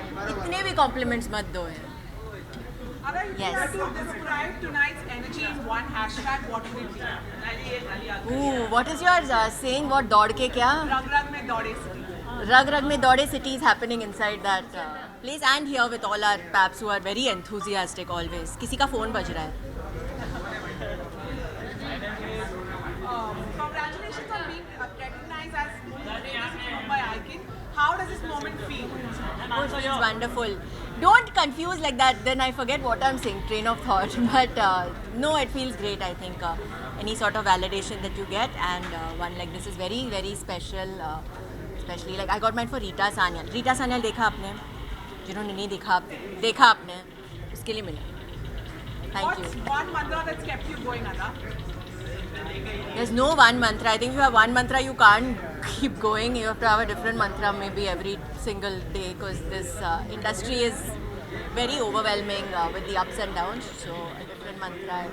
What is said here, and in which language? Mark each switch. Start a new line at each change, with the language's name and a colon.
Hindi: इतने भी कॉम्प्लीमेंट्स मत दो है.
English: Agar you Yes. had to describe tonight's energy in one hashtag, what would it be? What is your saying?
Hindi: What दौड़ के क्या? Rag Rag Mein Daude City.
English: रग रग में दौड़े city is happening inside that place and here with all our paps who are very enthusiastic always.
Hindi: किसी का phone बज रहा है.
English: Congratulations on being recognized as Radio City Mumbai Icon. How does this moment feel? Oh, it feels wonderful. Don't confuse like that, then I forget what I'm saying, train of thought. But no, it feels great. I think any sort of validation that you get, and one like this is very, very special. Especially like I got mine for Rita Sanyal.
Hindi: Rita Sanyal देखा आपने? जिन्होंने नहीं देखा आपने, उसके लिए मिला.
English: Thank you. What's one mantra that's kept you going, Ada? There's no one mantra. I think if you have one mantra, you can't keep going. You have to have a different mantra maybe every single day, because this industry is very overwhelming with the ups and downs. So a different mantra.